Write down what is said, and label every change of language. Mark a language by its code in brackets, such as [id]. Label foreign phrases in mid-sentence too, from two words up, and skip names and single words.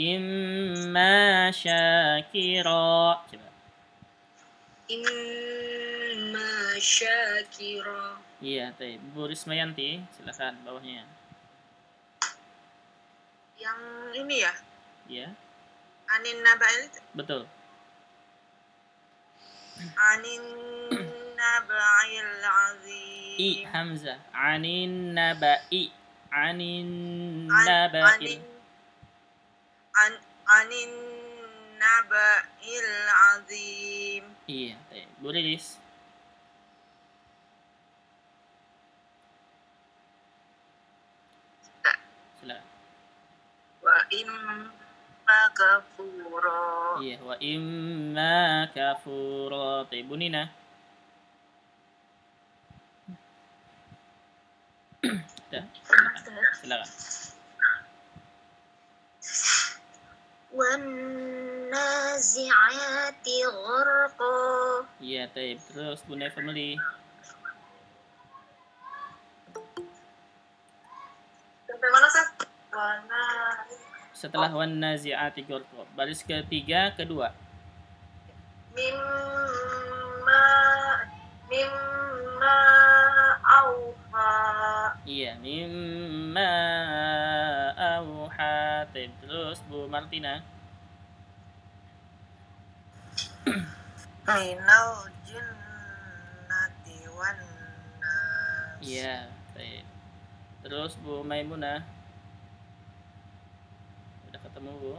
[id] Coba. [ar] إما شاكرا. [id] Iya, teh. Bu Rismayanti, silakan bawahnya. Yang ini ya? Iya. [ar] عن النبإ. [id] Betul. [ar] عن النبإ العظيم. I hamzah. عن النبإ. عن النبإ azim. [id] Iya, teh. Bu Riris. Silakan. [ar] وإما كفورا. Iya, وإما كفورا. [id] Bu Nina. Udah, silakan. [ar] والنازعات غرقا. [id] Iya, terus Bu Family. Sampai mana, Sat? [ar] Setelah والنازعات غرقا. [id] Baris ketiga, kedua. [ar] مما أوحى. Iya, مما أوحى. [id] Terus Bu Martina. [ar] من الجنة والناس. [id] Iya, terus Bu Maimunah. Udah ketemu, Bu?